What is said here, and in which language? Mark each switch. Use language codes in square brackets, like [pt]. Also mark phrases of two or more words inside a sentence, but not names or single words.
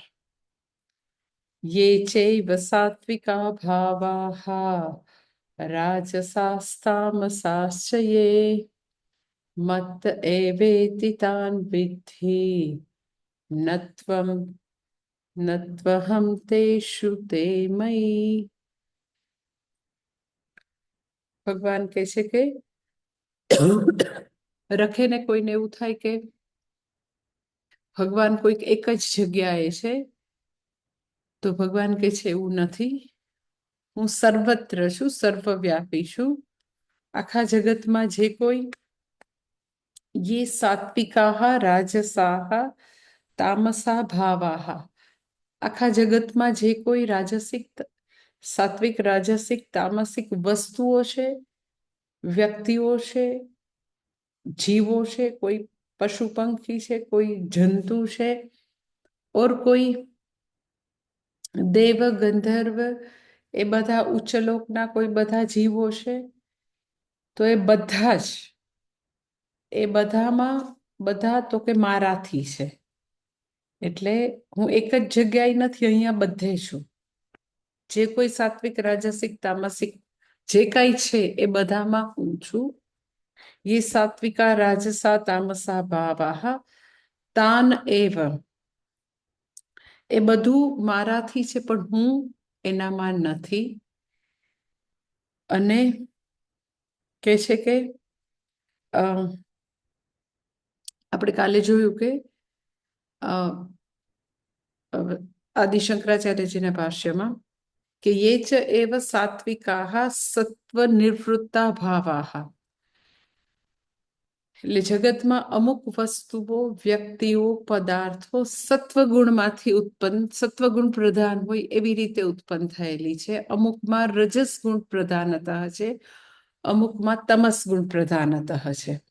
[sa] ये चैव सात्विका भावाः राजसास्तामसाश्च ये मत्त एवेति तान् विद्धि न त्वं न त्वहं तेषु ते मयि। [gu] ભગવાન કહે છે કે રખેને કોઈને એવું થાય કે ભગવાન કોઈક એક જ જગ્યાએ છે, તો ભગવાન કહે છે એવું નથી, હું સર્વત્ર છું, સર્વવ્યાપી છું। આખા જગતમાં જે કોઈ [sa] ये सात्विकाः राजसाः तामसा भावाः, [gu] આખા જગતમાં જે કોઈ રાજસિક સાત્વિક રાજસિક તામસિક વસ્તુઓ છે, વ્યક્તિઓ છે, જીવો છે, કોઈ પશુ પંખી છે, કોઈ જંતુ છે, ઓર કોઈ દેવ ગંધર્વ, એ બધા ઉચ્ચલોકના કોઈ બધા જીવો છે, તો એ બધા જ એ બધામાં બધા તો કે મારાથી છે, એટલે હું એક જ જગ્યાએ નથી, અહીંયા બધે છું। જે કોઈ સાત્વિક રાજસિક તામસિક જે કાંઈ છે એ બધામાં હું છું। [sa] ये सात्विका राजसा तामसा भावाः तान एव, [gu] એ બધું મારાથી છે પણ હું એનામાં નથી। અને કહે છે કે આપણે કાલે જોયું કે આદિ શંકરાચાર્યજીના ભાષ્યમાં કે [sa] ये च एव सात्विकाः सत्वनिवृत्ता भावाः, [gu] એટલે જગતમાં અમુક વસ્તુઓ વ્યક્તિઓ પદાર્થો સત્વગુણમાંથી ઉત્પન્ન સત્વગુણ પ્રધાન હોય એવી રીતે ઉત્પન્ન થયેલી છે। અમુકમાં રજસ ગુણ પ્રધાનતઃ છે, અમુકમાં તમસ ગુણ પ્રધાનતઃ છે।